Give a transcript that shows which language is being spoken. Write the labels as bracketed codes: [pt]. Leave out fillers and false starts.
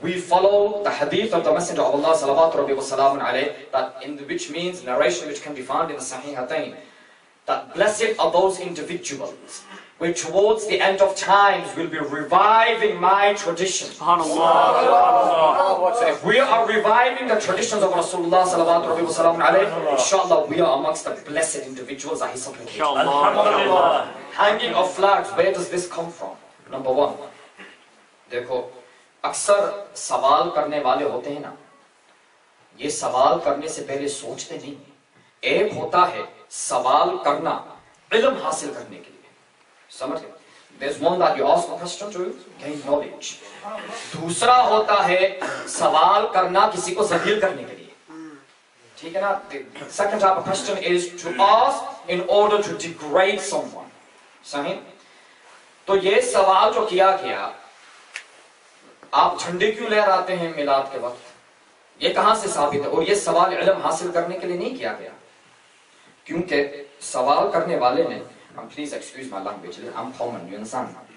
[en] We follow the hadith of the Messenger of Allah salawatu rabbi wa salamu alayhi, that which means narration which can be found in the Sahihatain, that blessed are those individuals which towards the end of times will be reviving my tradition. So if we are reviving the traditions of Rasulullah sallallahu alaihi wasallam, inshallah we are amongst the blessed individuals that He supplicated. Hanging of flags, where does this come from? Number one, [hi] देखो, अक्सर सवाल करने वाले होते हैं ना, ये सवाल करने से पहले सोचते नहीं। एक होता है सवाल करना इल्म हासिल करने के लिए, समझ गए? [en] There's one that you ask a question to gain knowledge. [hi] दूसरा होता है सवाल करना किसी को ज़लील करने के लिए, ठीक है ना? [en] The second type of question is to ask in order to degrade someone. [hi] सही? तो ये सवाल जो किया गया, आप झंडे क्यों लहराते हैं मिलाद के वक्त? ये कहाँ से साबित है? और ये सवाल इल्म हासिल करने के लिए नहीं किया गया, क्योंकि सवाल करने वाले ने, [en] please excuse my language, I'm common, you understand?